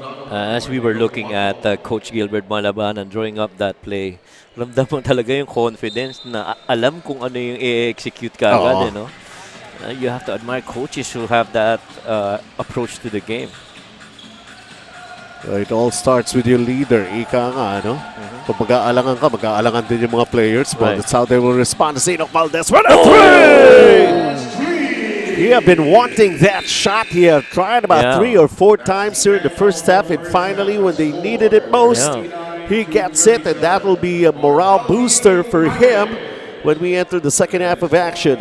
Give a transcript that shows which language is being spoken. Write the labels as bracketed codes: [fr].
[en] As we were looking at Coach Gilbert Malabanan drawing up that play, [tl] ramdam mo talaga yung confidence na alam kung ano yung i-execute ka agad, no? [en] You have to admire coaches who have that approach to the game. It all starts with your leader, [tl] Ika nga, no? Kung mag-aalangan ka, mag-aalangan din yung mga players. [en] But that's how they will respond. Enoch Valdez, what a three! He had been wanting that shot. He had tried about 3 or 4 times here in the first half, and finally, when they needed it most, he gets it, and that will be a morale booster for him when we enter the second half of action.